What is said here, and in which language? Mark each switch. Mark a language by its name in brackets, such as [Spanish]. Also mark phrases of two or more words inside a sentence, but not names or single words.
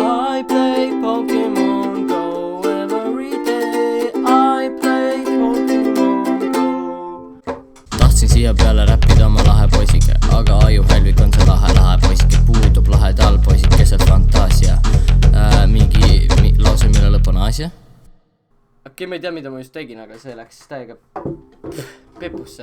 [English] I play Pokemon Go every day. I play Pokemon Go. [Estonian] Tahtsin siia peale räppida oma lahe poisike, aga ajuhälvik on see lahe poisike. Puudub lahedal poisid keset fantaasia. Mingi lause, mille lõpp on Aasia. Okei, ma ei tea, mida ma just tegin, aga see läks täiega pepusse.